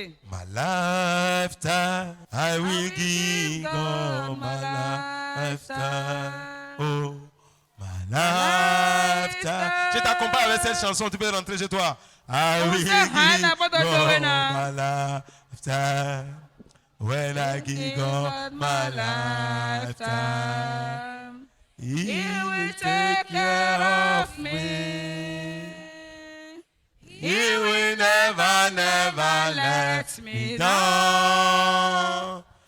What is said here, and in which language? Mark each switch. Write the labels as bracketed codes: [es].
[en] My lifetime, I will give God my lifetime. Oh, my lifetime. [fr] Je t'accompagne avec cette chanson, tu peux rentrer chez toi. [en] I will give God my lifetime. When I give God my lifetime, He will take care of me. He will never, never let me down.